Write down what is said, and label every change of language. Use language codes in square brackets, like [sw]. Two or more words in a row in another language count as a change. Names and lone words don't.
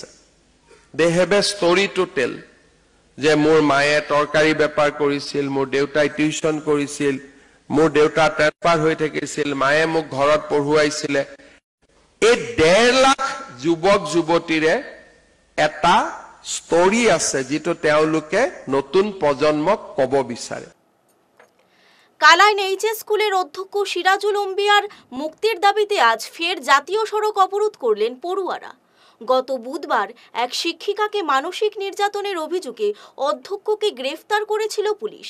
[en] They have a story to tell, [as] যে মোৰ মায়ে তৰকাৰী বেপাৰ কৰিছিল, মোৰ দেউতাই টিউচন কৰিছিল, মোৰ দেউতা ট্ৰেন্সফাৰ হৈ থাকিছিল, মায়ে মোক ঘৰত পঢ়ুৱাইছিলে। এই 1.5 লাখ যুৱক যুৱতীৰে এটা ষ্টৰী আছে যেটো তেওঁলোকে নতুন প্ৰজন্মক কব বিচাৰে। [bn] কালাইন এইচএস স্কুলের অধ্যক্ষ সিরাজুল অম্বিয়ার মুক্তির দাবিতে আজ ফের জাতীয় সড়ক অবরোধ করলেন পড়ুয়ারা। গত বুধবার এক শিক্ষিকাকে মানসিক নির্যাতনের অভিযোগে অধ্যক্ষকে গ্রেফতার করেছিল পুলিশ।